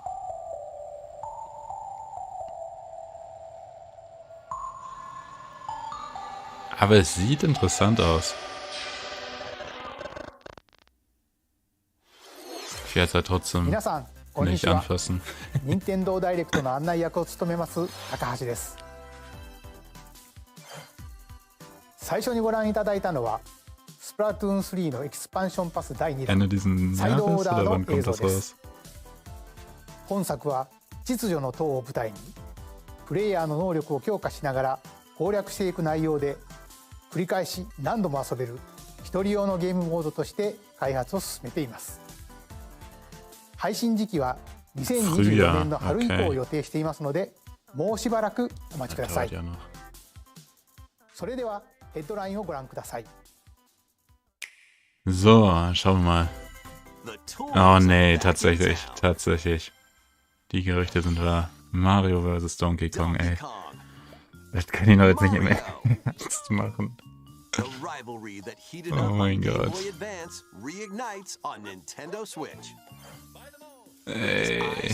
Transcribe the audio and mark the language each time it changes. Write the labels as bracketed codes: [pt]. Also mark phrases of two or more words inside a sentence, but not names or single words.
[de] Aber es sieht interessant aus. Ich werde es halt trotzdem nicht anfassen. [ja] 任天堂ダイレクトの案内役を務めます高橋です。最初にご覧いただいたのはスプラトゥーン3のエキスパンションパス第2弾サイドオーダーの映像です。本作は秩序の塔を舞台にプレイヤーの能力を強化しながら攻略していく内容で繰り返し何度も遊べる一人用のゲームモードとして開発を進めています。配信時期は2024年の春以降を予定していますので、もうしばらくお待ちください。それではヘッドラインをご覧ください。 [de] So, schauen wir mal. Oh nee, tatsächlich. Die Gerüchte sind wahr. Mario vs. Donkey Kong, ey. Das kann ich doch jetzt nicht im Ernst machen. Oh mein Gott. Ey.